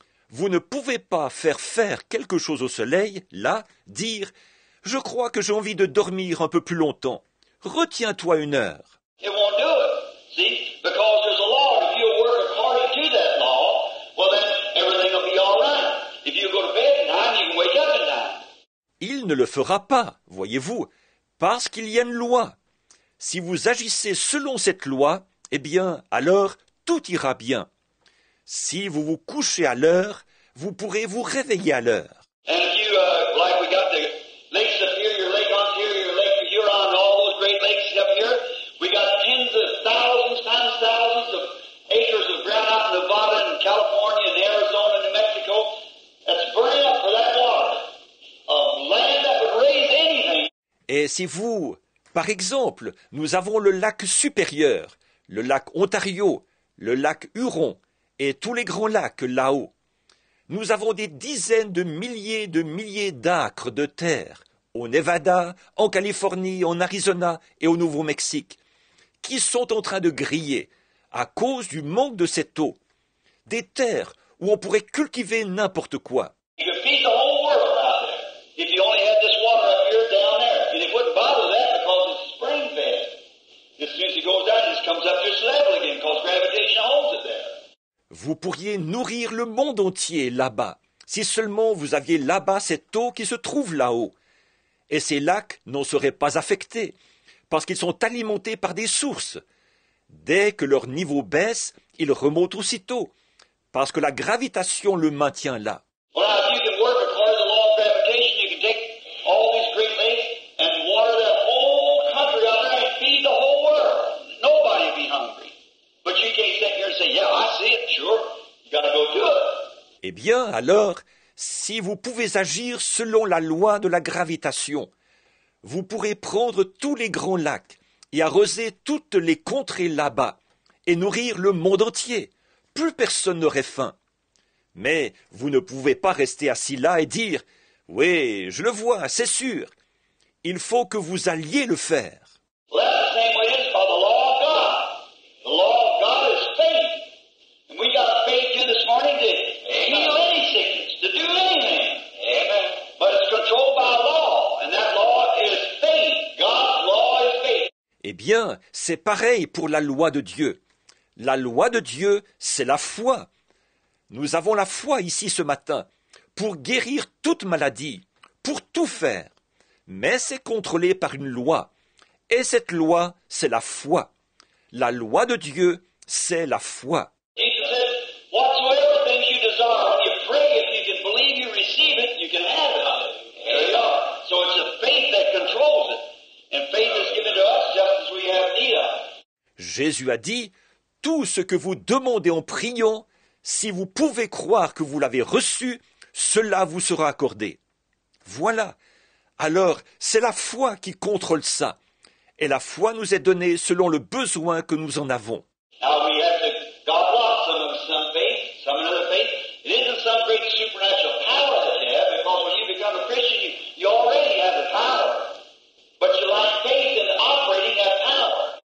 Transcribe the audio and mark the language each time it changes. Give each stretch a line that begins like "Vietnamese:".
French: Vous ne pouvez pas faire quelque chose au soleil, là, dire « Je crois que j'ai envie de dormir un peu plus longtemps. Retiens-toi 1 heure. »
English: It won't do it. See? Because there's a law. If you work according to that law, well then everything will be all right. If you go to bed at 9, you can wake up at 9.
French: Il ne le fera pas, voyez-vous, parce qu'il y a une loi. Si vous agissez selon cette loi, eh bien, alors tout ira bien. Si vous vous couchez à l'heure, vous pourrez vous réveiller à l'heure.
English: And if you, like we got the Lake Superior, Lake Ontario, Lake Huron, and all those great lakes up here, we got tens of thousands times thousands of acres of ground out in Nevada and California and Arizona and New Mexico that's burning up for that water. A land that would raise anything.
French: Et si vous, par exemple, nous avons le lac supérieur, le lac Ontario, le lac Huron et tous les grands lacs là-haut, nous avons des dizaines de milliers d'acres de terre au Nevada, en Californie, en Arizona et au Nouveau-Mexique, qui sont en train de griller à cause du manque de cette eau. Des terres où on pourrait cultiver n'importe quoi.
English: You could feed the whole world out there if you only had this water up here down there. And it wouldn't bother that because it's spring fed. As soon as it goes down, it just comes up to its level again because gravitation holds it there.
French: Vous pourriez nourrir le monde entier là-bas, si seulement vous aviez là-bas cette eau qui se trouve là-haut. Et ces lacs n'en seraient pas affectés, parce qu'ils sont alimentés par des sources. Dès que leur niveau baisse, ils remontent aussitôt, parce que la gravitation le maintient là.
English: Well, now, if you can work according to the law of gravitation, you can take all these great lakes and water that whole country out there and feed the whole world. Nobody will be hungry. But you can't sit here and say, yeah, I see it, sure. You got to go do it.
French: Eh bien, alors, si vous pouvez agir selon la loi de la gravitation, vous pourrez prendre tous les grands lacs et arroser toutes les contrées là-bas et nourrir le monde entier. Plus personne n'aurait faim. Mais vous ne pouvez pas rester assis là et dire « Oui, je le vois, c'est sûr. » Il faut que vous alliez le faire.
English: Well, that's the same way it is by the law of God. The law of God is faith. And we got faith here this morning to heal any sickness, to do anything. Amen. But it's controlled by law, and that law is faith. God's law is faith.
French: Eh bien, c'est pareil pour la loi de Dieu. La loi de Dieu, c'est la foi. Nous avons la foi ici ce matin pour guérir toute maladie, pour tout faire. Mais c'est contrôlé par une loi. Et cette loi, c'est la foi. La loi de Dieu, c'est la foi.
English: Jesus said, whatsoever things you desire, when you pray, if you can believe you receive it, you can have it. There you are. So it's a faith that controls it. And faith is given to us just as we have need of it.
French: Jésus a dit, « Tout ce que vous demandez en priant, si vous pouvez croire que vous l'avez reçu, cela vous sera accordé. » Voilà. Alors, c'est la foi qui contrôle ça. Et la foi nous est donnée selon le besoin que nous en avons.
English: Now we have to, God wants some of us some faith, some another faith. It isn't some great supernatural power that you have, because when you become a Christian, you already have the power. But you lack faith in operating that power.